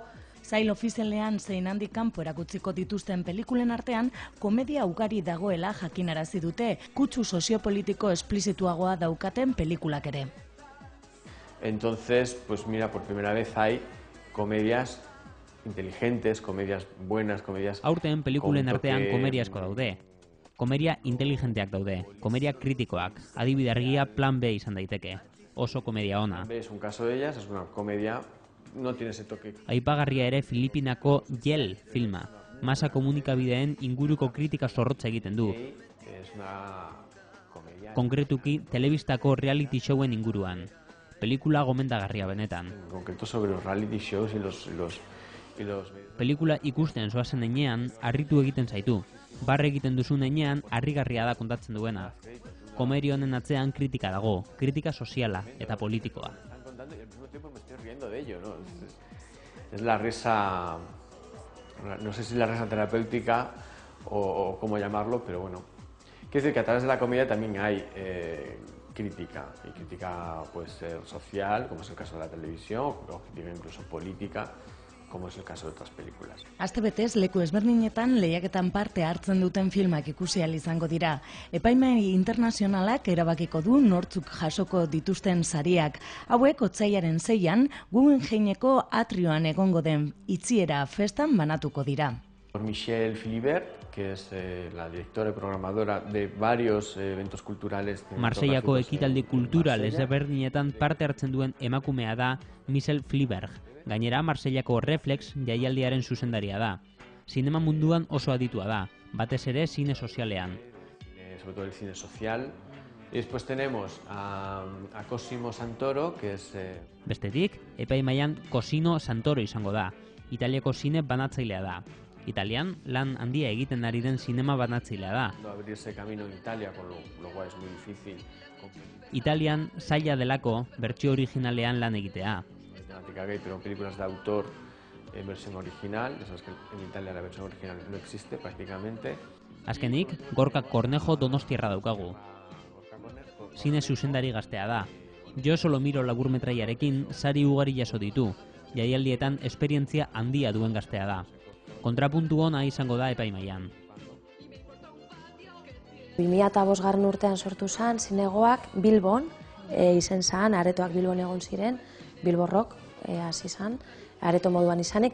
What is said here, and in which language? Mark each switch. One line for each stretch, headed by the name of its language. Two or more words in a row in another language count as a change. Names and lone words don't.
Basque: Sail ofizialean zein handik kanpo erakutziko dituzten pelikulen artean, komedia ugari dagoela jakinarazi dute, kutsu soziopolitiko esplizituagoa daukaten pelikulak ere.
Spanish: Entonces, pues mira, por primera vez hay comedias inteligentes, comedias buenas, comedias...
Basque: Aurten pelikulen artean komedia asko daude. Komedia inteligenteak daude, komedia kritikoak, adibide argia Plan B izan daiteke. Oso komedia ona.
Spanish: Plan B es un caso de ellas, es una comedia... No tiene ese toque.
Basque: Aipagarria ere Filipinako Yel filma. Masa komunikabideen inguruko kritika zorrotza egiten du. Konkretuki, telebistako
English: reality showen
Basque: inguruan. Pelikula gomendagarria benetan.
Spanish: En concreto sobre los
English: reality shows
Spanish: y los
Basque: Pelikula ikusten zoazen heinean, harritu egiten zaitu. Barre egiten duzun heinean, harrigarria da kontatzen duena. Komeri honen atzean kritika dago, kritika soziala eta politikoa.
Spanish: están contando y al mismo tiempo me estoy riendo de ello, ¿no? Es la risa, no sé si la risa terapéutica o cómo llamarlo, pero bueno. Quiero decir que a través de la comedia también hay crítica, y crítica puede ser social, como es el caso de la televisión, o crítica incluso política, como es el caso de otras películas.
Basque: Astebetez leku ezberdinetan lehiaketan parte hartzen duten filmak ikusi ahal izango dira. Epaimahai internazionalak erabakiko du nortzuk jasoko dituzten sariak. Hauek otsailaren 6an Guggenheimeko atrioan egongo den itziera festan banatuko dira.
Spanish: Por Michelle Philibert, que es la directora y programadora de varios eventos culturales.
Basque: Marseillako ekitaldi kultural ezberdinetan parte hartzen duen emakumea da Michelle Philibert. Gainera, Marseillako Reflex jaialdiaren zuzendaria da. Zinema munduan oso aditua da, batez ere zine sozialean.
Spanish: Sobre todo el cine social. Y después tenemos a Cosimo Santoro, que es...
Basque: Bestetik, epaimaian Cosimo Santoro izango da. Italiako zine banatzailea da. Italian, lan handia egiten ari den zinema banatzailea da.
Spanish: Abrirse camino en Italia, con lo cual es muy difícil.
Basque: Italian, zaila delako, bertsio originalean lan egitea.
Spanish: Temática gay, pero películas de autor en versión original. Ya sabes que en Italia la versión original no existe prácticamente.
Basque: Azkenik, Gorka Cornejo donostiarra daukagu. Zine zuzendari gaztea da. Jo solo miro laburmetraiarekin sari ugari jaso ditu. Jaialdietan esperientzia handia duen gaztea da. Kontrapuntu ona izango da epaimaian. 2005 urtean sortu zen zinegoak Bilbon, izen zen, aretoak Bilbon egon ziren, Bilborrok hasi zen, areto moduan izanik.